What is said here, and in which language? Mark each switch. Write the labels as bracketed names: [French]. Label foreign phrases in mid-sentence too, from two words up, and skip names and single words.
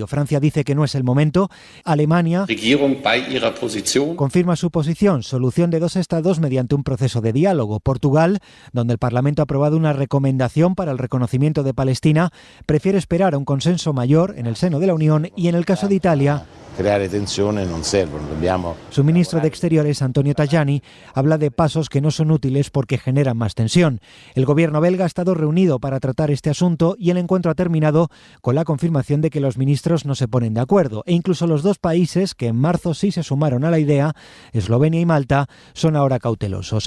[Spanish] Francia dice que no es el momento. Alemania confirma su posición, solución de 2 estados mediante un proceso de diálogo. Portugal, donde el Parlamento ha aprobado una recomendación para el reconocimiento de Palestina, prefiere esperar a un consenso mayor en el seno de la Unión, y en el caso de Italia, [Italian] creare tensione non servono, dobbiamo... [Spanish] Su ministro de Exteriores, Antonio Tajani, habla de pasos que no son útiles porque generan más tensión. El gobierno belga ha estado reunido para tratar este asunto y el encuentro ha terminado con la confirmación de que los ministros no se ponen de acuerdo. E incluso los 2 países que en marzo sí se sumaron a la idea, Eslovenia y Malta, son ahora cautelosos.